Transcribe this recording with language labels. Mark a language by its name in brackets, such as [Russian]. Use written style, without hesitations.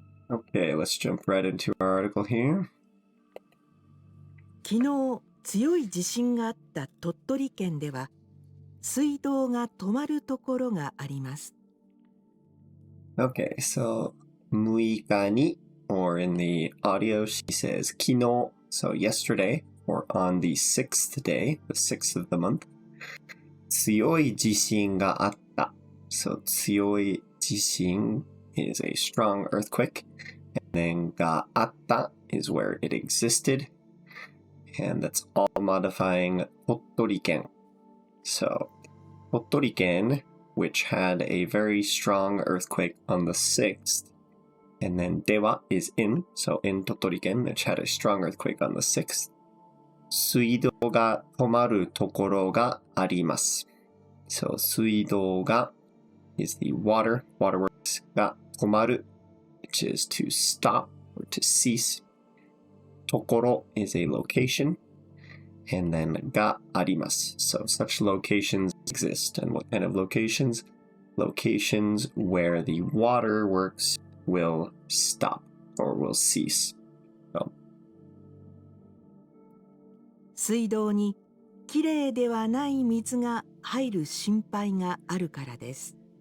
[English] Okay, let's jump right into our article here. [Japanese] 昨日強い地震があった鳥取県では、水道が止まるところがあります。 [English] Okay, so 6日に or in the audio she says 昨日 so yesterday or on the 6th day, the 6th of the month [Japanese] 強い地震があった [English] so 強い地震 is a strong earthquake and then があった is where it existed and that's all modifying 鳥取県 so 鳥取県which had a very strong earthquake on the 6th. And then dewa is in, so in Totoriken, which had a strong earthquake on the 6th. [Japanese] 水道が止まるところがあります。 [English] So 水道が is the waterworks が止まる which is to stop or to cease. ところ is a location. And then があります。 So such locations exist. And what kind of locations? Locations where the waterworks will stop or will cease. So. [Japanese] 水道にきれいではない水が入る心配があるからです。